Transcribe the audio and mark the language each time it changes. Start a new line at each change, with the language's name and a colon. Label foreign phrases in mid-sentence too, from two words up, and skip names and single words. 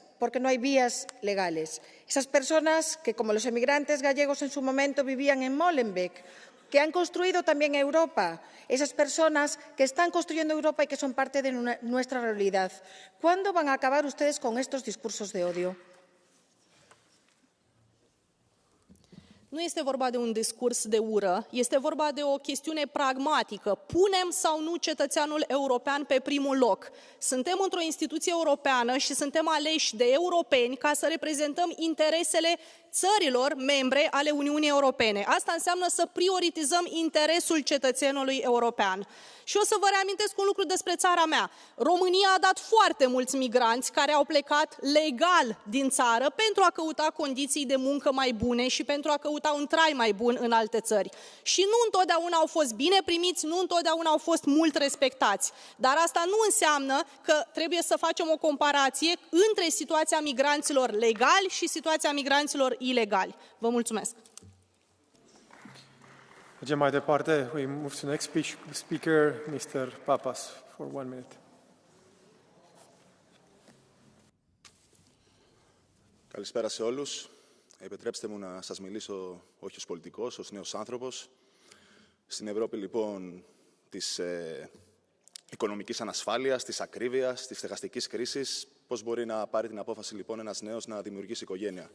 Spanish: Porque no hay vías legales. Esas personas que, como los emigrantes gallegos en su momento, vivían en Molenbeek, que han construido también Europa, esas personas que están construyendo Europa y que son parte de nuestra realidad. ¿Cuándo van a acabar ustedes con estos discursos de odio?
Romanian: Nu este vorba de un discurs de ură, este vorba de o chestiune pragmatică. Punem sau nu cetățeanul european pe primul loc? Suntem într-o instituție europeană și suntem aleși de europeni ca să reprezentăm interesele țărilor membre ale Uniunii Europene. Asta înseamnă să prioritizăm interesul cetățenului european. Și o să vă reamintesc un lucru despre țara mea. România a dat foarte mulți migranți care au plecat legal din țară pentru a căuta condiții de muncă mai bune și pentru a căuta un trai mai bun în alte țări. Și nu întotdeauna au fost bine primiți, nu întotdeauna au fost mult respectați. Dar asta nu înseamnă că trebuie să facem o comparație între situația migranților legali și situația migranților ilegali. Vă mulțumesc! Mergem mai departe.
English: We move to the next speaker, Mr. Papas, for 1 minute.
Greek: Καλησπέρα σε όλους. Επιτρέψτε μου να σας μιλήσω όχι ως πολιτικός, ως νέος άνθρωπος. Στην Ευρώπη, λοιπόν, της οικονομικής ανασφάλειας, της ακρίβειας, της στεγαστικής κρίσης, πώς μπορεί να πάρει την απόφαση, λοιπόν, ένας νέος να δημιουργήσει οικογένεια.